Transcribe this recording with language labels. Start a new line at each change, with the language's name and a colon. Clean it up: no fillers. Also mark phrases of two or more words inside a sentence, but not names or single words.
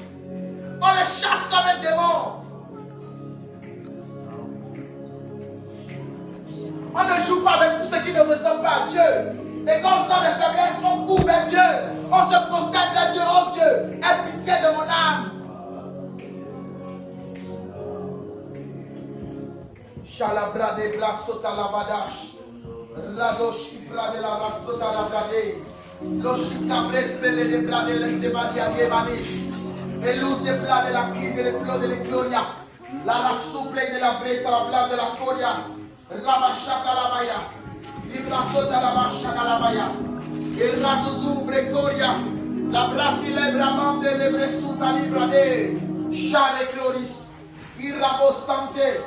French: On le chasse comme un démon. On ne joue pas avec tout ce qui ne ressemble pas à Dieu. Et quand on sent des faiblesses, on court vers Dieu. On se prosterne vers Dieu. Oh Dieu, aie pitié de mon âme. Chalabra de brasota la badash, radoshi brade la rasota la brade, loshika brespele de brade l'estebadia gemanish, elus de brade la cli de l'eclo de l'ecloria, la souple de la breta la blade de la coria, rabashaka la baya, librasota la bashaka la baya, el razuzu brecoria, la brasile bramande le bresuta librade, chale cloris, irrabo sante.